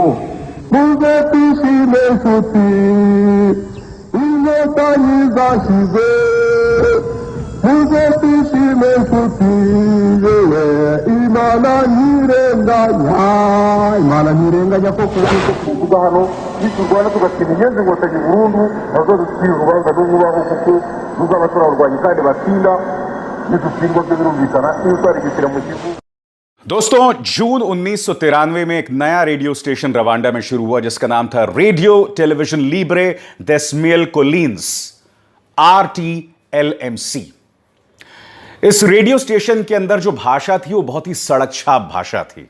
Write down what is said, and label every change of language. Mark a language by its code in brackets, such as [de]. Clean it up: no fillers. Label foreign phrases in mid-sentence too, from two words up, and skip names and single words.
[rw] muze twishime nshuti, inkotanyi zashize, muze twishime nshuti, yewe Imana ntirenganya, Imana ntirenganya koko. Kuvuga hano niturwana tugatsinda inyenzi inkotanyi burundu, bazadutwira urubanza n'ububaho kuko ruzaba turarwanya kandi batsinda. [hi] दोस्तों, जून 1993 में एक नया रेडियो स्टेशन रवांडा में शुरू हुआ जिसका नाम था रेडियो टेलीविजन लिब्रे des Mil Collines, RTLMC। इस रेडियो स्टेशन के अंदर जो भाषा थी वो बहुत ही सड़क छाप भाषा थी।